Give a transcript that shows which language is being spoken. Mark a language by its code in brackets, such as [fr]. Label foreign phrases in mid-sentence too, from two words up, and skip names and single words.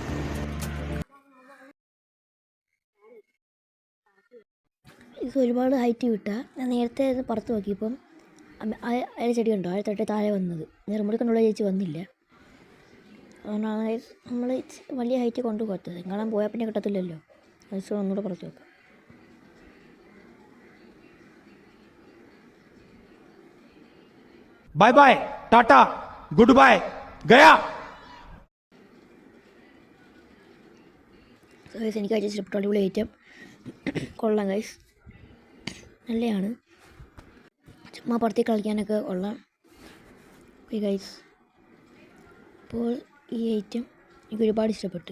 [ml] ഇത് ഒരുപാട് ഹൈറ്റ് കിട്ടുക. ഞാൻ നേരത്തെ ഇത് പുറത്ത് നോക്കിയപ്പം അതിൽ ചെടി ഉണ്ടോ അതിൽ തൊട്ട് താഴെ വന്നത്. ഞാൻ റിമോട്ട് കണ്ടുള്ള ചേച്ചി വന്നില്ല. അതുകൊണ്ടാണ് നമ്മൾ വലിയ ഹൈറ്റ് കൊണ്ട് പോകത്തത്. എങ്ങാനും പോയാൽ പിന്നെ കിട്ടത്തില്ലല്ലോ. അത് ഒന്നുകൂടെ പുറത്ത് വെക്കാം. [en] bye bye tata good bye गया। [ml] ഗൈസ് എനിക്ക് അയച്ച ഇഷ്ടപ്പെട്ട അടിപൊളി ഐറ്റം കൊള്ളാം ഗൈസ്, നല്ലതാണ്. ചുമ്മാ പുറത്തേക്ക് കളിക്കാനൊക്കെ കൊള്ളാം. [en] okay guys, [ml] അപ്പോൾ ഈ ഐറ്റം എനിക്ക് ഒരുപാട് ഇഷ്ടപ്പെട്ടു.